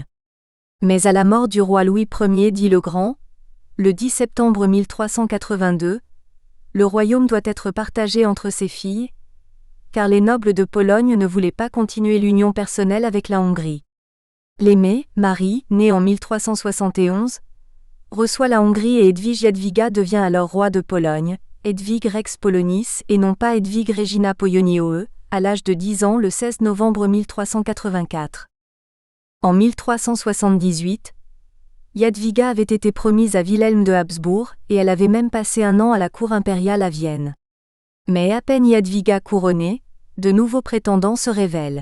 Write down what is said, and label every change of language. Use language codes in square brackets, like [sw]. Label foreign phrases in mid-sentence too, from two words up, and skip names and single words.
[fr] Mais à la mort du roi Louis Ier dit le Grand, le 10 septembre 1382, le royaume doit être partagé entre ses filles, car les nobles de Pologne ne voulaient pas continuer l'union personnelle avec la Hongrie. L'aimée, Marie, née en 1371, reçoit la Hongrie et Hedwige Jadwiga devient alors roi de Pologne, [la] Hedwig Rex Polonis [fr] et non pas [la] Hedwig Regina Pojoniaue, [fr] à l'âge de 10 ans le 16 novembre 1384. En 1378, Jadwiga avait été promise à Wilhelm de Habsbourg et elle avait même passé un an à la cour impériale à Vienne. Mais à peine Jadwiga couronnée, de nouveaux prétendants se révèlent.